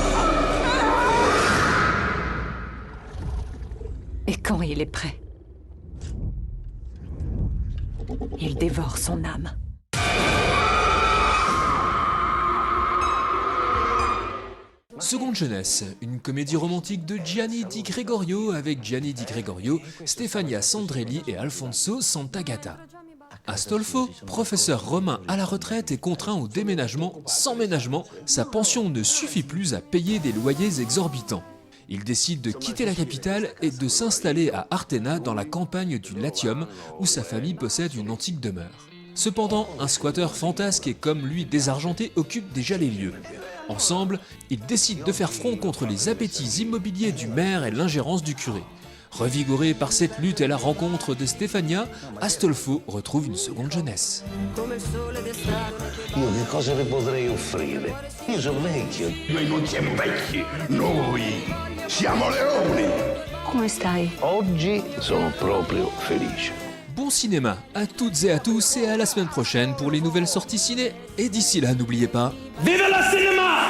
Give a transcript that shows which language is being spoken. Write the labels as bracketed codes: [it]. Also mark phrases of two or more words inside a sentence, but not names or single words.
[fr] Et quand il est prêt, Il dévore son âme. Seconde jeunesse, une comédie romantique de Gianni Di Gregorio avec Gianni Di Gregorio, Stefania Sandrelli et Alfonso Santagata. Astolfo, professeur romain à la retraite, est contraint au déménagement. Sans ménagement, sa pension ne suffit plus à payer des loyers exorbitants. Il décide de quitter la capitale et de s'installer à Artena dans la campagne du Latium où sa famille possède une antique demeure. Cependant, un squatteur fantasque et comme lui désargenté occupe déjà les lieux. Ensemble, ils décident de faire front contre les appétits immobiliers du maire et l'ingérence du curé. Revigoré par cette lutte et la rencontre de Stefania, Astolfo retrouve une seconde jeunesse. [it] Io che cosa vi potrei offrire? Io sono vecchio. Noi non siamo vecchi, noi siamo leoni. Come stai? Oggi sono proprio felice. [fr] Bon cinéma à toutes et à tous et à la semaine prochaine pour les nouvelles sorties ciné. Et d'ici là, n'oubliez pas... Vive la cinéma!